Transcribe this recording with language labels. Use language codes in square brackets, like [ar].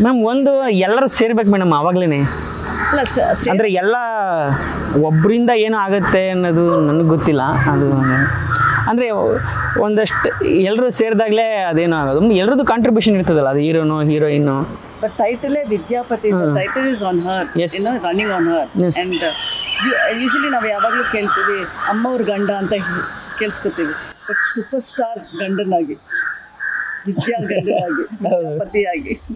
[kn] ಒಂದು ಎಲ್ಲರೂ ಸೇರ್ಬೇಕು ಮೇಡಮ್ ಆವಾಗ್ಲೇ. ಅಂದರೆ ಎಲ್ಲ ಒಬ್ಬರಿಂದ ಏನೋ ಆಗುತ್ತೆ ಅನ್ನೋದು ನನಗೆ ಗೊತ್ತಿಲ್ಲ. ಅದು ಅಂದರೆ ಒಂದಷ್ಟು ಎಲ್ಲರೂ ಸೇರಿದಾಗಲೇ ಅದೇನೋ ಆಗೋದು. ಎಲ್ಲರದ್ದು ಕಾಂಟ್ರಿಬ್ಯೂಷನ್ ಇರ್ತದಲ್ಲ, ಅದು ಹೀರೋನು heroine. [en] But title Vidyapati, the title is on her, running on her. Yes. And [kn] usually ನಾವು ಯಾವಾಗಲೂ ಕೇಳ್ತೀವಿ ಅಮ್ಮವ್ರ ಗಂಡ ಅಂತ ಕೇಳಿಸ್ಕೊತೀವಿ, ಬಟ್ ಸೂಪರ್ ಸ್ಟಾರ್ ಗಂಡನಾಗಿ, ವಿದ್ಯಾ ಗಂಡನಾಗಿ, ಪತಿಯಾಗಿ